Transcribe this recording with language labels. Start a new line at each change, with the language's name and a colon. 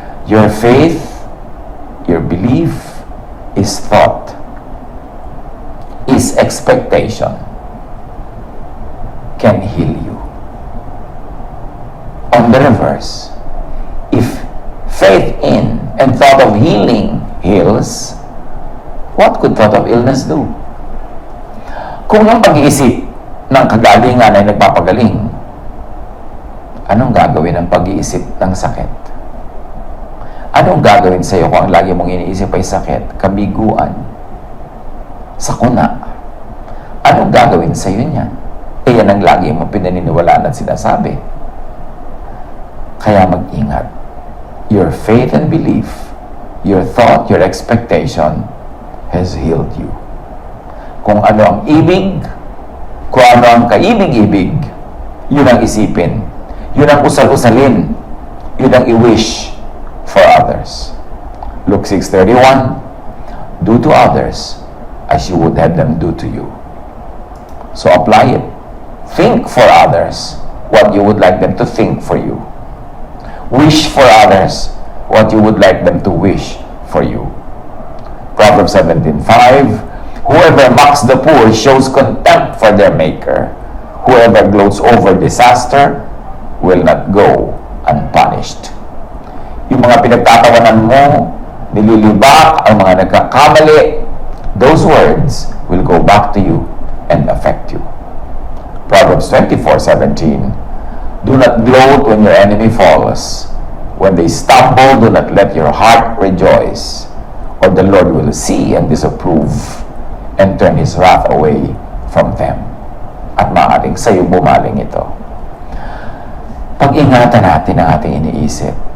English: Your faith, your belief, is thought, is expectation, can heal you. On the reverse, if faith in and thought of healing heals, what could thought of illness do?
Filipino: Kung ang pag-iisip ng kagalingan ay nagpapagaling, anong gagawin ng pag-iisip ng sakit? Anong gagawin sa iyo kung ang lagi mong iniisip ay sakit, kabiguan, sakuna, anong gagawin sa iyo niyan? Eh, yan ang lagi mo pinaniniwalaan at sinasabi. Kaya mag-ingat.
English: Your faith and belief, your thought, your expectation has healed you.
Filipino: Kung ano ang ibig, kung ano ang kaibig-ibig, yun ang isipin. Yun ang usal-usalin. Yun ang i-wish for others.
English: Luke 6:31, do to others as you would have them do to you. So apply it. Think for others what you would like them to think for you. Wish for others what you would like them to wish for you. Proverbs 17:5, whoever mocks the poor shows contempt for their maker. Whoever gloats over disaster will not go unpunished.
Filipino: Yung mga pinagtatawanan mo, nililibak ang mga nagkakamali,
English: those words will go back to you and affect you. Proverbs 24:17, do not gloat when your enemy falls. When they stumble, do not let your heart rejoice, or the Lord will see and disapprove and turn His wrath away from them.
Filipino: At maaaring sa iyo bumaling ito. Pag-ingatan natin ang ating iniisip.